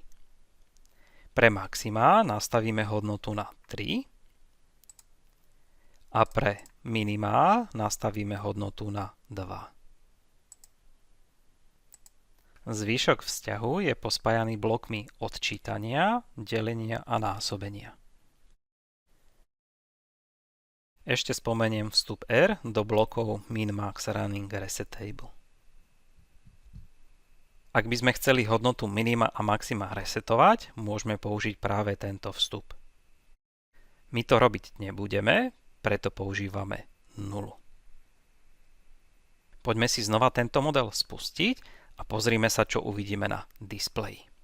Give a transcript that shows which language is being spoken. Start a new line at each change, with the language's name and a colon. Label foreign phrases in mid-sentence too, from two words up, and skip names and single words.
Slovak: Pre maxima nastavíme hodnotu na 3 a pre minima nastavíme hodnotu na 2. Zvyšok vzťahu je pospájaný blokmi odčítania, delenia a násobenia. Ešte spomeniem vstup R do blokov min, max, running,
English: reset table.
Slovak: Ak by sme chceli hodnotu minima a maxima resetovať, môžeme použiť práve tento vstup. My to robiť nebudeme, preto používame nulu. Poďme si znova tento model spustiť a pozrime sa, čo uvidíme na displeji.